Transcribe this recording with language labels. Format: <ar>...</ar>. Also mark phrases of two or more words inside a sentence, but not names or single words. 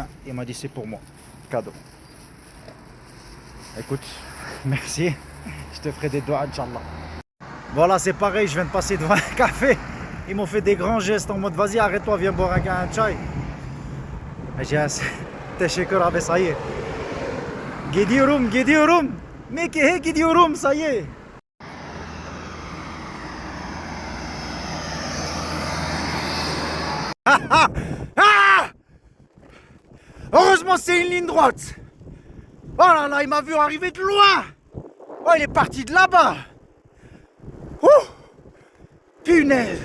<fr>Il m'a dit c'est pour moi. Cadeau. Écoute, merci. Je te ferai des doigts, Inch'Allah. Voilà, c'est pareil, je viens de passer devant un café. Ils m'ont fait des grands gestes en mode vas-y, arrête-toi, viens boire un chai. J'ai un</fr> <tr>Teşekkür abi,</tr> <fr>ça y est.</fr> <tr>Gidiyorum. Meke'ye gidiyorum,</tr> <fr>ça y est. Ah! Heureusement, c'est une ligne droite. Oh là là, il m'a vu arriver de loin. Oh, il est parti de là-bas. Oh, punaise.</fr>